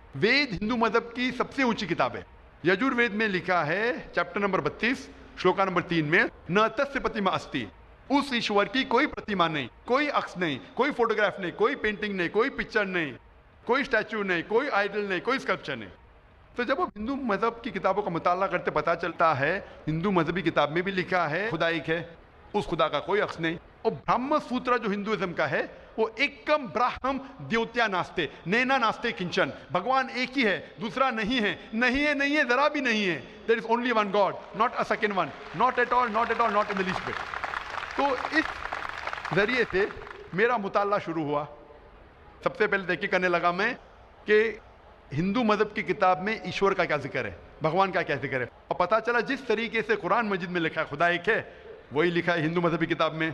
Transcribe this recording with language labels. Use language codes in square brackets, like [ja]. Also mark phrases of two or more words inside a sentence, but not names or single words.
[ur] وید ہندو مذہب کی سب سے اونچی کتاب ہے. یجوروید میں لکھا ہے [en] chapter number [ur] 32 شلوکا نمبر 3 میں, [sa] न तस्य प्रतिमा अस्ति, [ur] اس ایشور کی کوئی پرتیما نہیں, کوئی عکس نہیں, کوئی فوٹوگراف نہیں, کوئی پینٹنگ نہیں, کوئی پکچر نہیں, کوئی اسٹیچو نہیں, کوئی آئیڈل نہیں, کوئی اسکلپچر نہیں. تو جب ہم ہندو مذہب کی کتابوں کا مطالعہ کرتے پتہ چلتا ہے ہندو مذہبی کتاب میں بھی لکھا ہے خدا ایک ہے, اس خدا کا کوئی عکس نہیں. اور برہم سوترا جو ہندوازم کا ہے وہ [sa] एकम् ब्रह्म द्वितीया नास्ति नेना नास्ति किञ्चन, [ur] بھگوان ایک ہی ہے, دوسرا نہیں ہے, نہیں ہے, نہیں ہے, ذرا بھی نہیں ہے. [en] There is only one God, not a second one, not at all, not at all, not in the least but. [ur] تو اس ذریعے سے میرا مطالعہ شروع ہوا. سب سے پہلے تحقیق کرنے لگا میں کہ ہندو مذہب کی کتاب میں ایشور کا کیا ذکر ہے, بھگوان کا کیا ذکر ہے. اور پتہ چلا جس طریقے سے قرآن مجید میں لکھا ہے خدا ایک ہے وہی لکھا ہے ہندو مذہبی کتاب میں.